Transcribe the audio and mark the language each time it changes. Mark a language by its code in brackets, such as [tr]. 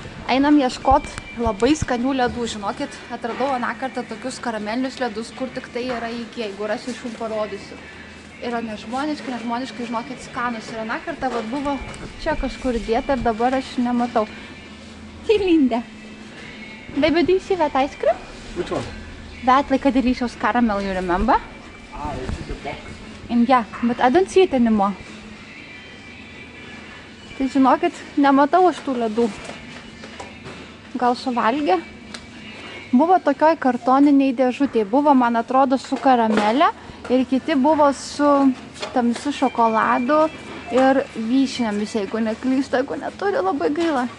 [lt] Einam ieškot labai skanių ledų, žinokit, atradau aną kartą tokius karamelinius ledus, kur tik tai yra iki, jeigu rasiu iš jų parodysiu. Yra nežmoniškai, žinokit, skanus. Ir aną kartą buvo čia kažkur dėta ir dabar aš nematau. Tai Linde. [en] Baby, do you see that ice cream? Which one? That like a delicious caramel, you remember? It's in the box. And yeah, but I don't see it anymore. [lt] Tai žinokit, nematau aš tų ledų. Gal suvalgė? Buvo tokioj kartoniniai dėžutėj. Buvo, man atrodo, su karamelė ir kiti buvo su tamsiu šokoladu ir vyšniamis, jeigu neklystu, jeigu neturi, labai gaila.